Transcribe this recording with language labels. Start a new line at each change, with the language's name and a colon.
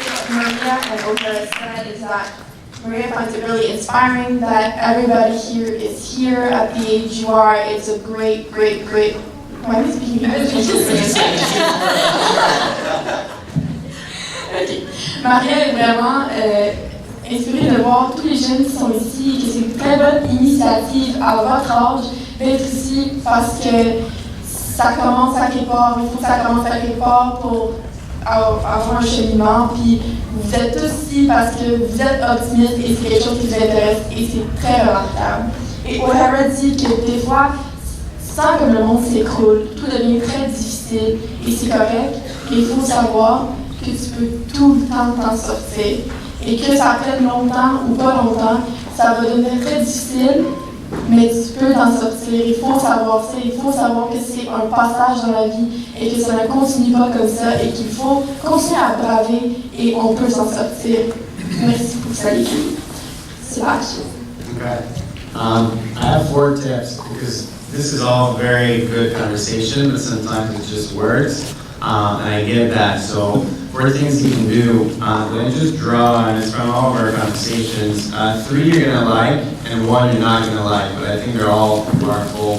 English: Maria and O'Hara said is that Maria finds it really inspiring that everybody here is here at the age you are. It's a great. Why am I speaking English? Okay.
French: Maria est vraiment inspirée de voir tous les jeunes qui sont ici et que c'est une très bonne initiative à votre âge d'être ici parce que ça commence à quelque part. Il faut que ça commence à quelque part pour avoir un cheminement. Puis vous êtes tous ici parce que vous êtes optimistes et c'est quelque chose qui vous intéresse et c'est très remarquable. Et O'Hara dit que des fois, sans que le monde s'écroule, tout devient très difficile et c'est correct. Mais il faut savoir que tu peux tout le temps t'en sortir et que ça prenne longtemps ou pas longtemps, ça va devenir très difficile, mais tu peux t'en sortir. Il faut savoir ça, il faut savoir que c'est un passage dans la vie et que ça ne continue pas comme ça et qu'il faut continuer à braver et on peut s'en sortir. Merci pour ça, les filles.
English: Slash. Okay. I have 4 tips because this is all very good conversation, but sometimes it's just words, and I get that. So 4 things you can do, then just draw, and it's from all of our conversations. 3 you're going to like, and 1 you're not going to like, but I think they're all powerful.